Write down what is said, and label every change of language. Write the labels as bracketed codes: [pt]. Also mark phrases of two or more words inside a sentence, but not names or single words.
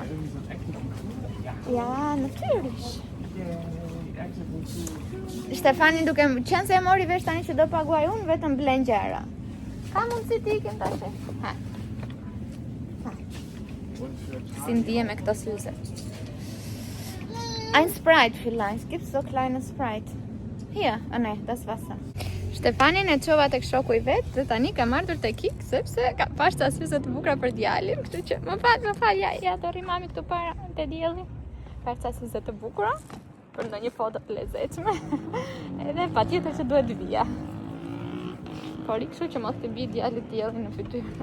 [sq] Ja, natyrisht. Stefani duke qenë se e mori vesh tani që do paguaj unë, vetëm blen gjëra. Ka mundësi ti ikim tash? Ha. Si ndije me këto syze. [de] Ein Sprite vielleicht, gibt's so kleine Sprite? Hier, ne, das Wasser. [sq] Stefanin e çova tek shoku i vet, dhe tani kam ardhur te Kik sepse ka pas ta syze të bukura për djalin, kështu që më fal, ja do rri mami këtu para te dielli. Ka ca syze të bukura për ndonjë foto të lezetshme. Edhe patjetër që duhet vija. Por kështu që mos të bie djalit dielli në fytyrë.